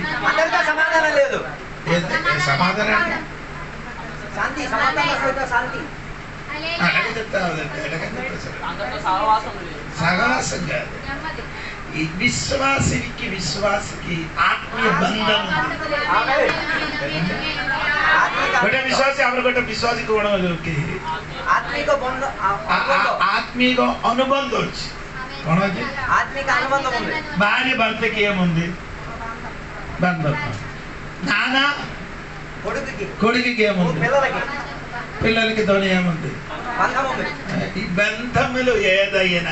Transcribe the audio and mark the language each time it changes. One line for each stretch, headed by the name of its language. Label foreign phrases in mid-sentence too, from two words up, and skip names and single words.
Telugu: సమాధానం లేదు. సమాధానం సహవాసం కాదు. ఈ విశ్వాసికి ఆత్మీయ బంధం.
Odia: ଗୋଟେ ବିଶ୍ୱାସୀ ଆମର ଗୋଟେ ବିଶ୍ୱାସୀକୁ ଗୁଣ
Telugu: ఆత్మీయ అనుబంధం వచ్చి భార్య భర్తకి ఏముంది? బంధం. నాన్న కొడుకుకి ఏముంది? పిల్లలకి తోని ఏముంది? ఈ బంధములు ఏదైనా